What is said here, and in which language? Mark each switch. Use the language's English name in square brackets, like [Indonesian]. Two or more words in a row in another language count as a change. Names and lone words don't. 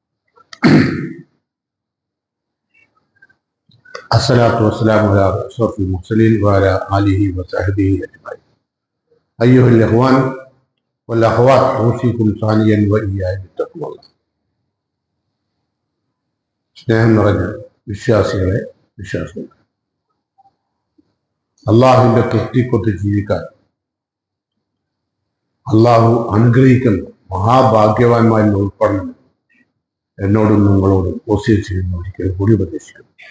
[Arabic] الصلاة والسلام على أشرف المرسلين وعلى آله وصحبه أجمعين. أيها الإخوان والأخوات، أوصيكم ثانيا وإياي بتقوى الله. [Malayalam] സ്നേഹം നിറഞ്ഞ വിശ്വാസികളെ, അള്ളാഹുവിന്റെ തൃപ്തിക്കൊത്ത് ജീവിക്കാൻ അള്ളാഹു അനുഗ്രഹിക്കുന്ന മഹാഭാഗ്യവാന്മാരിൽ ഉൾപ്പെടണം എന്നോടും നിങ്ങളോടും വസിയത്ത് ചെയ്യുന്ന ഒരിക്കൽ കൂടി ഉപദേശിക്കുന്നു.